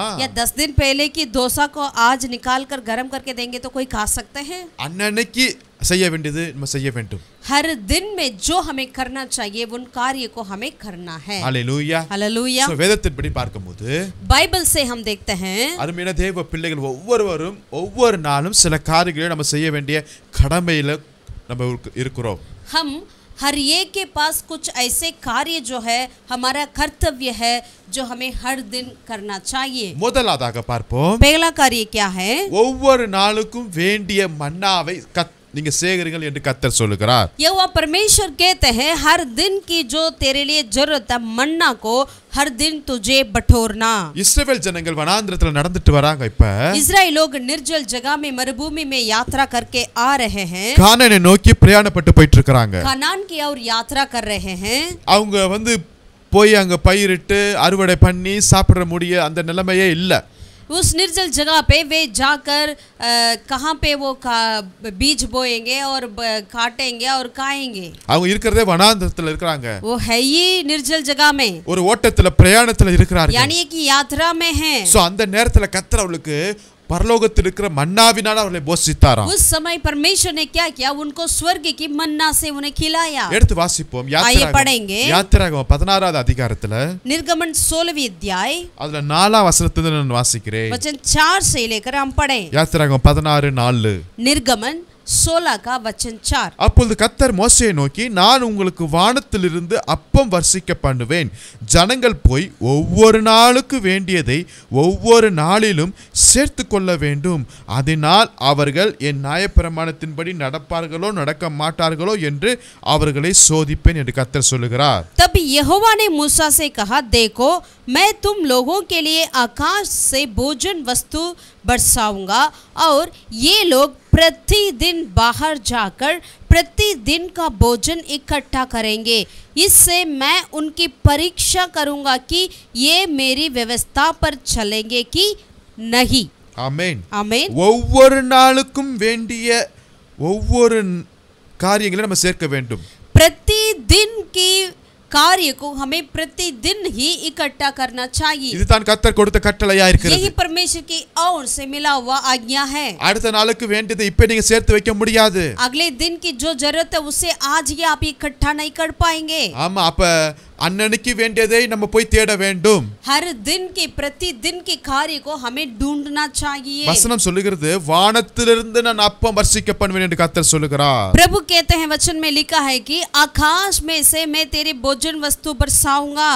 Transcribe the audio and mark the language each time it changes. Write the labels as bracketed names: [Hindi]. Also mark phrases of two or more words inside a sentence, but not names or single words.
[Hindi] या 10 दिन पहले की डोसा को आज निकाल कर गरम करके देंगे तो कोई खा सकते हैं? [Tamil] அன்னன்னைக்கு செய்ய வேண்டியது நம்ம செய்ய வேண்டும். [Hindi] हर दिन में जो हमें करना चाहिए उन कार्य को हमें करना है. [Tamil] ஹalleluya. [Hindi] हालेलुया. [Tamil] சோ வேதத்தின்படி பார்க்கும்போது [Hindi] बाइबल से हम देखते हैं [Tamil] அருமையான தேவ பிள்ளைகள் ஒவ்வொருவரும் ஒவ்வொரு நாளும் சில காரியங்களை நம்ம செய்ய வேண்டிய கடமையில நம்ம இருக்கிறோம். [Hindi] हम हर एक के पास कुछ ऐसे कार्य जो है हमारा कर्तव्य है जो हमें हर दिन करना चाहिए. [Tamil] முதலாவதாக பார்ப்போம், [Hindi] पहला कार्य क्या है? [Tamil] ஒவ்வொரு நாளுக்கும் வேண்டிய மன்னாவை நீங்க சேகரிங்கள் என்று கர்த்தர் சொல்லுகிறார். [Hindi] यहोवा परमेश्वर कहते हैं हर दिन की जो तेरे लिए जरूरत है मन्ना को हर दिन तुझे बटोरना. [Tamil] இஸ்ரவேல் ஜனங்கள் வனாந்திரத்துல நடந்துட்டு வராங்க. இப்ப [Hindi] इजराइल लोग निर्जल जगह में, मरुभूमि में यात्रा करके आ रहे हैं. [Tamil] கானானை நோக்கி பிரயாணப்பட்டு போயிட்டு இருக்காங்க. [Hindi] कनान की ओर यात्रा कर रहे हैं. [Tamil] அவங்க போய் அங்க பயிரிட்டு அறுவடை பண்ணி சாப்பிட முடிய அந்த நிலைமையே இல்ல. [Hindi] उस निर्जल जगह पे वे जाकर कहाँ पे वो बीज बोएंगे और काटेंगे और खाएंगे. [Tamil] அவங்க இருக்கிறதே வனாந்திரத்துல இருக்காங்க. [Hindi] वो है ही निर्जल जगह में, [Tamil] ஒரு ஓட்டத்துல பிரயாணத்துல இருக்கிறார்கள். [Hindi] यानी कि यात्रा में है. [Tamil] சோ அந்த நேரத்துல கர்த்தர் அவளுக்கு பரலோகத்தில் இருக்கிற மன்னாவினால் அவர்களை போஷித்தாராம். [Hindi] उस समय परमेश्वर ने क्या किया, उनको स्वर्ग की मन्ना से उन्हें खिलाया. [Tamil] எடுத்து வாசிப்போம். யாத்திராகமம் 16வது அதிகாரத்துல [Hindi] निर्गमन 16वीं अध्याय [Tamil] அதுல 4ஆம் வசனத்துல நான் வாசிக்கிறேன். [Hindi] वचन 4 से लेकर हम पढ़ें. [Tamil] யாத்திராகமம் 16:4. [Hindi] निर्गमन 16 का वचन 4. [Tamil] அப்பொழுது கர்த்தர் மோசேயை நோக்கி, நான் உங்களுக்கு வானத்திலிருந்து அப்பம் வர்ஷிக்க பண்ணுவேன். ஜனங்கள் போய் ஒவ்வொரு நாளுக்கு வேண்டியதை ஒவ்வொரு நாளிலும் சேர்த்து கொள்ள வேண்டும். அதனால் அவர்கள் என் நியாயப்பிரமாணத்தின்படி நடப்பார்களோ நடக்க மாட்டார்களோ என்று அவர்களை சோதிப்பேன் என்று கர்த்தர் சொல்லுகிறார். [Hindi] तब यहोवा ने मूसा से कहा, देखो मैं तुम लोगों के लिए आकाश से भोजन वस्तु बरसाऊंगा और ये लोग प्रतिदिन बाहर जाकर प्रतिदिन का भोजन इकट्ठा करेंगे. इससे मैं उनकी परीक्षा करूंगा कि ये मेरी व्यवस्था पर चलेंगे कि नहीं. [Tamil] ஆமென். [Hindi] आमीन. [Tamil] ஒவ்வொரு நாளுக்கும் வேண்டிய ஒவ்வொரு காரியங்களை நம்ம சேர்க்க வேண்டும். [Hindi] प्रतिदिन की कार्य को हमें प्रतिदिन ही इकट्ठा करना चाहिए. [Tamil] இதுதான் கர்த்தர் கொடுத்த கட்டளையா இருக்கிறது. [Hindi] यही परमेश्वर की ओर से मिला हुआ आज्ञा है. [Tamil] அடுத்த நாளுக்கு வேண்டியதை இப்ப நீங்க சேர்த்து வைக்க முடியாது. [Hindi] अगले दिन की जो जरूरत है उसे आज ही आप इकट्ठा नहीं कर पाएंगे. [Tamil] ஆமா, அப்ப அன்னன்னைக்கு வேண்டியதை நம்ம போய் தேட வேண்டும். [Hindi] हर दिन के प्रतिदिन के कार्य को हमें ढूंढना चाहिए. [Tamil] வசனம் சொல்லுகிறது வானத்திலிருந்து நான் அப்பம் வர்ஷிக்க பண்ணுவேன் என்று கர்த்தர் சொல்லுகிறார். [Hindi] प्रभु कहते हैं वचन में लिखा है कि आकाश में से मैं तेरे भोजन वस्तु बरसाऊंगा.